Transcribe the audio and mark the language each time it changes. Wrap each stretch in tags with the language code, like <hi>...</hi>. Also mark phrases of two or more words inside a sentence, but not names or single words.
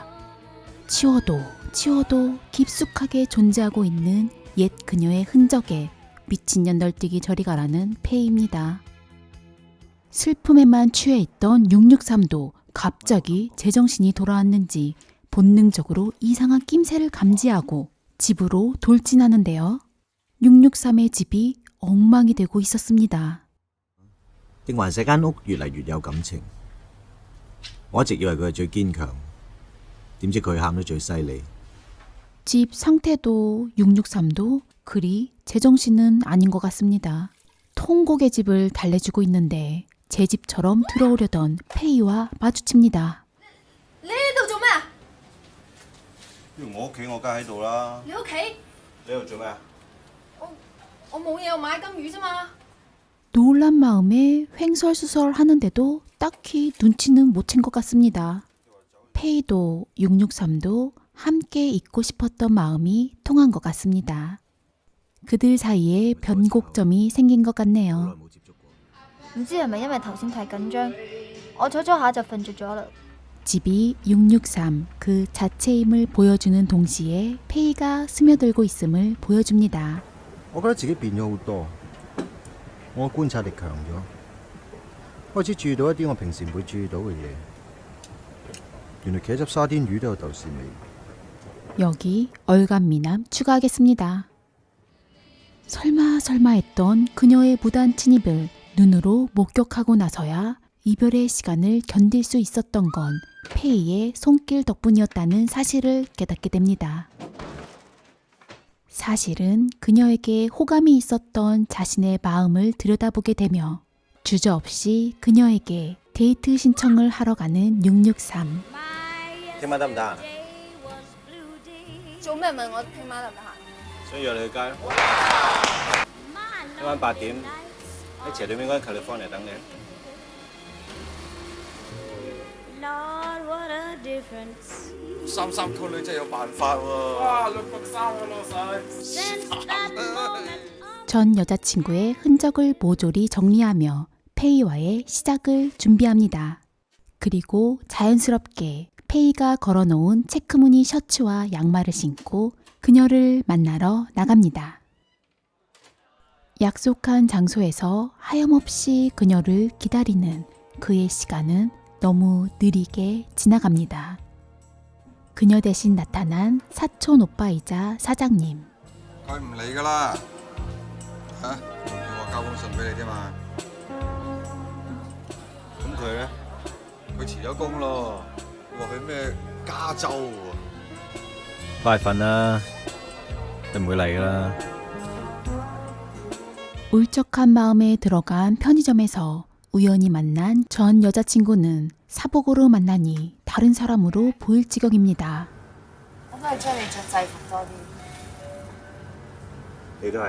<ko>치워도 깊숙하게 존재하고 있는 옛 그녀의 흔적에 미친년 널뛰기 저리 가라는 페이입니다. 슬픔에만 취해 있던 663도 갑자기 제정신이 돌아왔는지 본능적으로 이상한 낌새를 감지하고 집으로 돌진하는데요. 663의 집이 엉망이 되고 있었습니다.</ko> <yue>定還是間屋越嚟越有感情。我一直以為佢係最堅強，點知佢喊得最犀利。</yue> <ko>집 상태도 663도 그리 제정신은 아닌 것 같습니다. 통곡의 집을 달래주고 있는데 제 집처럼 들어오려던 페이와 마주칩니다.</ko> <yue>你喺度做咩啊？我屋企我梗喺度啦。你屋企？你喺度做咩啊？我冇嘢，我買金魚啫嘛。</yue> <ko>놀란 마음에 횡설수설 하는데도 딱히 눈치는 못 챈 것 같습니다. 페이도 663도 함께 있고 싶었던 마음이 통한 것 같습니다. 그들 사이에 변곡점이 생긴 것 같네요.</ko> <yue>唔知係咪因為頭先太緊張，我坐咗下就瞓着咗啦。</yue> <ko>집이 663 그 자체임을 보여주는 동시에 페이가 스며들고 있음을 보여줍니다.</ko> <yue>我覺得自己變咗好多，我觀察力強咗，開始注意到一啲我平時唔會注意到嘅嘢。原來茄汁沙甸魚都有豆豉味。</yue> <ko>여기 얼간미남 추가하겠습니다. 설마 했던 그녀의 무단 침입을 눈으로 목격하고 나서야 이별의 시간을 견딜 수 있었던 건 페이의 손길 덕분이었다는 사실을 깨닫게 됩니다. 사실은 그녀에게 호감이 있었던 자신의 마음을 들여다보게 되며 주저없이 그녀에게 데이트 신청을 하러 가는 663.</ko> <yue>聽晚得唔得啊？做咩問我聽晚得唔得閒？想約你去街咯。聽晚8點喺斜對面嗰間 California 等你。三三拖女真係有辦法喎！哇，663啊，老細！</yue> <ko>전 여자친구의 흔적을 모조리 정리하며 페이와의 시작을 준비합니다. 그리고 자연스럽게 페이가 걸어놓은 체크무늬 셔츠와 양말을 신고 그녀를 만나러 나갑니다. 약속한 장소에서 하염없이 그녀를 기다리는 그의 시간은 너무 느리게 지나갑니다. 그녀 대신 나타난 사촌 오빠이자 사장님.</ko> <yue>佢唔理㗎啦，嚇，要我交封信俾你啫嘛。咁佢呢？佢辭咗工咯，話去咩加州喎。快瞓啦，佢唔會嚟噶啦。</yue> <ko>울적한 마음에 들어간 편의점에서 우연히 만난 전 여자친구는 사복으로 만나니 다른 사람으로 보일 지경입니다.</ko> <yue>我都係中意着制服多啲。你都係。</yue>